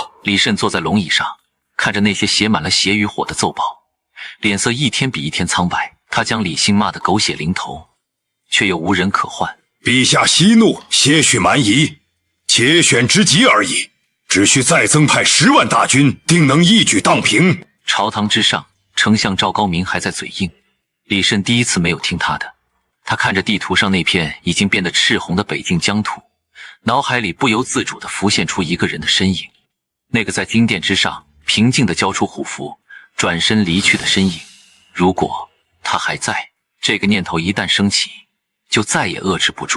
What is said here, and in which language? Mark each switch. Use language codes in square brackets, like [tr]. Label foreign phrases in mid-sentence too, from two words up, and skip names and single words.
[zh] 李慎坐在龍椅上，看着那些寫滿了血與火的奏報，臉色一天比一天蒼白。他將李信罵得狗血淋頭，卻又無人可換。陛下息怒，些許蠻夷，且選之急而已，只需再增派10萬大軍，定能一舉蕩平。朝堂之上，丞相趙高明還在嘴硬，李慎第一次沒有聽他的。他看着地圖上那片已经变得赤紅的北境疆土，腦海裡不由自主地浮現出一個人的身影，那個在金殿之上平靜地交出虎符，轉身離去的身影。如果他還在，這個念頭一旦升起，就再也遏制不住。